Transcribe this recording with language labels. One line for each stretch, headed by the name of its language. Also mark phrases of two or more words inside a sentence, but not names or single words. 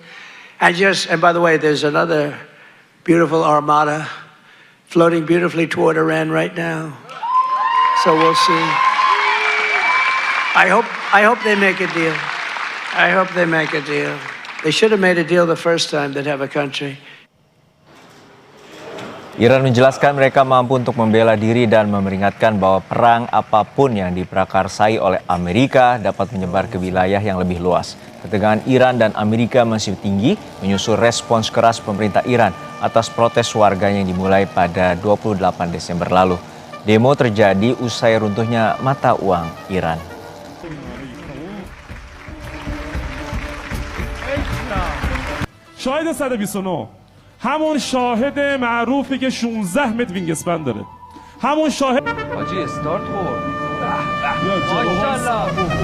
English: And by the way, there's another beautiful armada floating beautifully toward Iran right now. So we'll see. I hope they make a deal. I hope they make a deal. They should have made a deal the first time they'd have a country.
Indonesian: Iran menjelaskan mereka mampu untuk membela diri dan memperingatkan bahwa perang apapun yang diprakarsai oleh Amerika dapat menyebar ke wilayah yang lebih luas. Ketegangan Iran dan Amerika masih tinggi menyusul respons keras pemerintah Iran atas protes warganya yang dimulai pada 28 Desember lalu. Demo terjadi usai runtuhnya mata uang Iran.
Persian: شاهد 129 همون شاهد معروفی که 16 متر وینگسپن داره همون شاهد حاجی استارت خورد ماشاءالله